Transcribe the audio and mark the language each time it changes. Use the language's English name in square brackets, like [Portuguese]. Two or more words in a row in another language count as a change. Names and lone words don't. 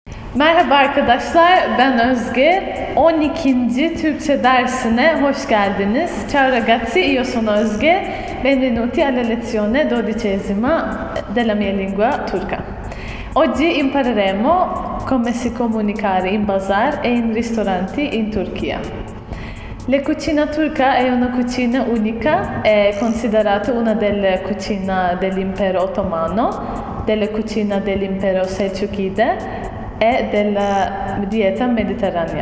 [Turkish] Merhaba arkadaşlar, ben Özge. 12. Türkçe dersine hoş geldiniz. [Italian] Ciao ragazzi, io sono Özge. Benvenuti alla lezione 12ª della mia lingua turca. Oggi impareremo come si comunicare in bazar e in ristoranti in Turchia. La cucina turca è una cucina unica, è considerata una delle cucine dell'impero ottomano, delle cucine dell'impero selciukide e della dieta mediterranea.